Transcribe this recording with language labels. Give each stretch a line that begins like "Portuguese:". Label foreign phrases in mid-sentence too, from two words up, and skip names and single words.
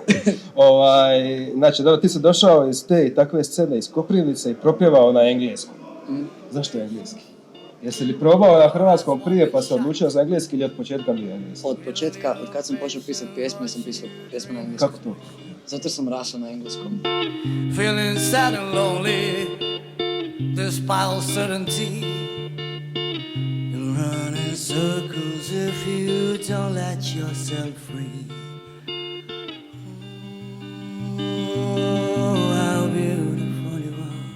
Croatian: Znači, ti si došao iz te i takve scene iz Koprivnice i propjevao na engleskom. Zašto je engleski? Jesi li probao na hrvatskom prije pa se odlučio za engleski ili od početka bio engleski? Od početka, od kad sam počeo pisati pjesme, sam pisao pjesme na engleskom. Kako to? Zato sam rasao na engleskom.
English: Feeling sad and lonely, despite certainty. You'll run in circles if you don't let yourself free. Oh, how beautiful you are.